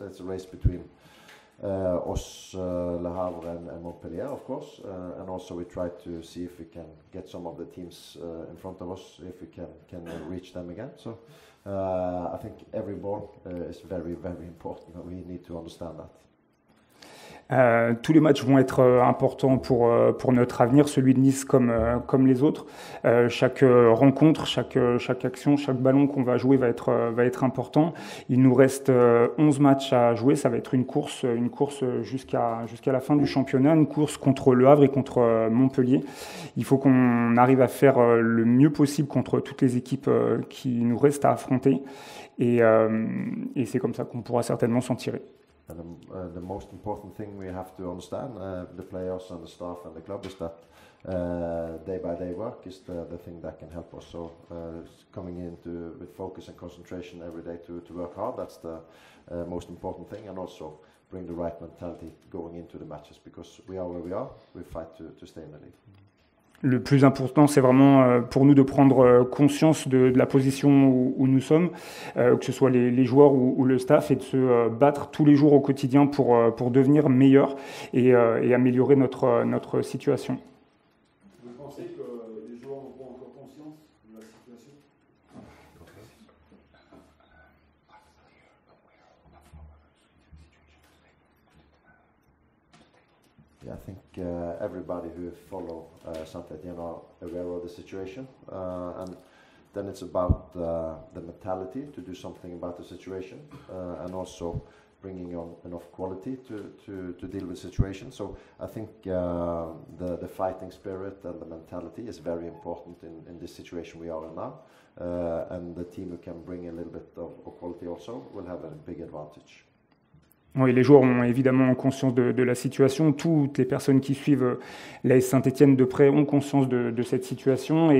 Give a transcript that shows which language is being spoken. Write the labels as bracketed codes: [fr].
[en] It's a race between us, Le Havre and Montpellier, of course. And also we try to see if we can get some of the teams in front of us, if we can reach them again. So I think every ball is very, very important, and we need to understand that. [fr] Tous les matchs vont être importants pour notre avenir, celui de Nice comme les autres. Chaque rencontre, chaque action, chaque ballon qu'on va jouer va être important. Il nous reste 11 matchs à jouer. Ça va être une course jusqu'à la fin du championnat, une course contre Le Havre et contre Montpellier. Il faut qu'on arrive à faire le mieux possible contre toutes les équipes qui nous restent à affronter. Et c'est comme ça qu'on pourra certainement s'en tirer. [en] And the most important thing we have to understand, the players and the staff and the club, is that day by day work is the thing that can help us. So coming into with focus and concentration every day to work hard, that's the most important thing, and also bring the right mentality going into the matches, because we are where we are, we fight to stay in the league. [fr] Le plus important, c'est vraiment pour nous de prendre conscience de la position où nous sommes, que ce soit les joueurs ou le staff, et de se battre tous les jours au quotidien pour devenir meilleur et améliorer notre situation. Vous pensez que les joueurs n'ont pas encore conscience de la situation? [en] Yeah, I think everybody who follow Saint-Étienne are aware of the situation, and then it's about the mentality to do something about the situation, and also bringing on enough quality to deal with the situation. So I think the fighting spirit and the mentality is very important in this situation we are in now, and the team who can bring a little bit of quality also will have a big advantage. [fr] Oui, les joueurs ont évidemment conscience de la situation. Toutes les personnes qui suivent l'AS Saint-Étienne de près ont conscience de cette situation.